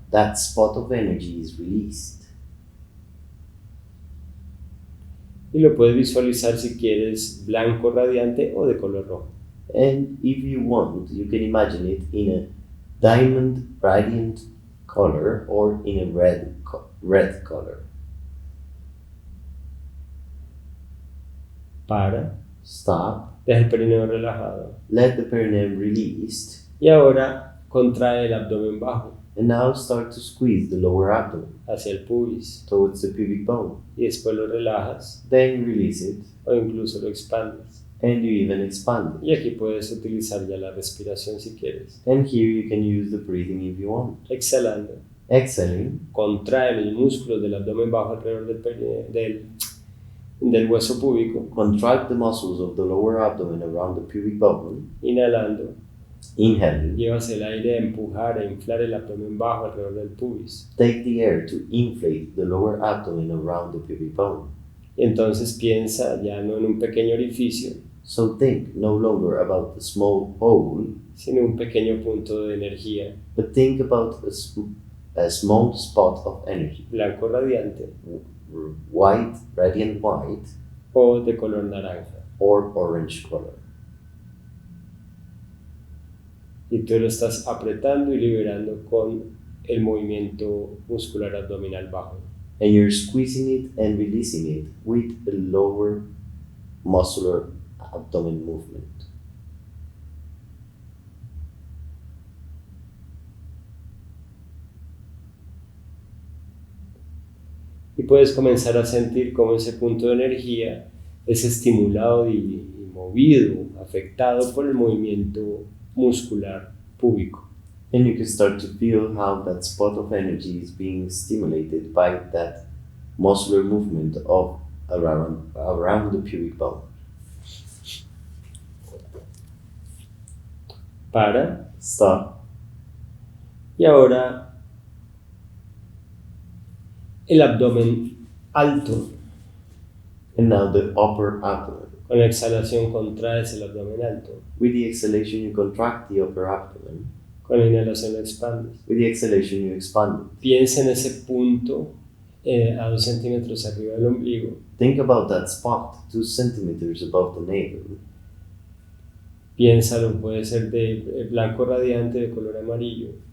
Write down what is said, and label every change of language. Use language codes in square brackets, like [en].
[en] that spot of energy is released. [es] Y lo puedes visualizar si quieres blanco radiante o de color rojo. [en] And if you want, you can imagine it in a diamond radiant color or in a red color. [es] Para, [en] Stop. [es] deja el perineo relajado. [en] Let the perineum released. [es] Y ahora contrae el abdomen bajo [en] And now start to squeeze the lower abdomen [es] hacia el pubis. [en] towards the pubic bone. [es] Y después lo relajas [en] Then release it [es] o incluso lo expandes. [en] and you even expand it. [es] Y aquí puedes utilizar ya la respiración si quieres. [en] And here you can use the breathing if you want. [es] Exhalando, [en] Exhaling, [es] contrae los músculos del abdomen bajo alrededor del hueso púbico. [en] contract the muscles of the lower abdomen around the pubic bone. [es] Inhalando, [en] Inhaling, [es] llevas el aire a empujar, a inflar el abdomen bajo alrededor del pubis. [en] take the air to inflate the lower abdomen around the pubic bone. [es] Y entonces piensa ya no en un pequeño orificio, [en] So think no longer about the small hole, [es] sino un pequeño punto de energía, [en] but think about a small spot of energy, [es] blanco radiante [en] white, radiant white, [es] o de color naranja. [en] or orange color. [es] Y tú lo estás apretando y liberando con el movimiento muscular abdominal bajo. [en] And you're squeezing it and releasing it with a lower muscular abdomen movement. [es] Y puedes comenzar a sentir cómo ese punto de energía es estimulado y movido, afectado por el movimiento muscular púbico. [en] And you can start to feel how that spot of energy is being stimulated by that muscular movement of around the pubic bone. [es] Para. [en] Stop. [es] Y ahora el abdomen alto. [en] And now the upper abdomen. [es] Con la exhalación contraes el abdomen alto. [en] With the exhalation, you contract the upper abdomen. [es] Con la inhalación lo expandes. [en] With the exhalation, you expand it. [es] Piensa en ese punto a 2 centímetros arriba del ombligo. [en] Think about that spot 2 centimeters above the navel. [es] Piénsalo, puede ser de blanco radiante, de color amarillo.